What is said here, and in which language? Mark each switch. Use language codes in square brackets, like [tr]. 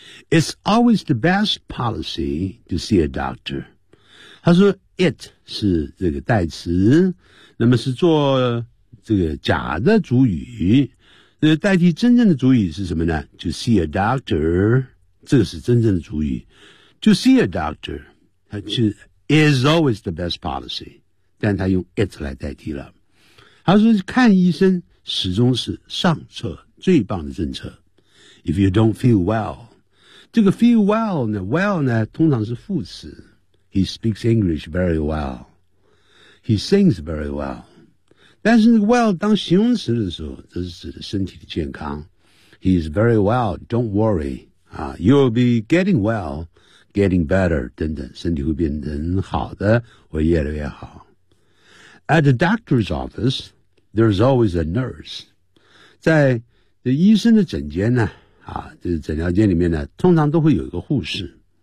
[en] It's always the best policy to see a doctor. [zh] 他说 it 是这个代词，那么是做这个假的主语，那代替真正的主语是什么呢？ [en] To see a doctor, [zh] 这个是真正的主语。 [en] To see a doctor, [zh] 他是 [en] is always the best policy, [zh] 但他用 it 来代替了。他说看医生始终是上策，最棒的政策。 [en] If you don't feel well, [zh] 这个 feel well 呢 ,well 呢通常是副词。 [en] He speaks English very well. He sings very well. [zh] 但是 well 当形容词的时候，这是指的身体的健康。 [en] He is very well, don't worry. You'll be getting well, getting better, [zh] 等等，身体会变得很好的，会越来越好。 [en] At the doctor's office, there's always a nurse. [zh] 在这医生的诊间呢，就是诊疗间里面呢，通常都会有一个护士。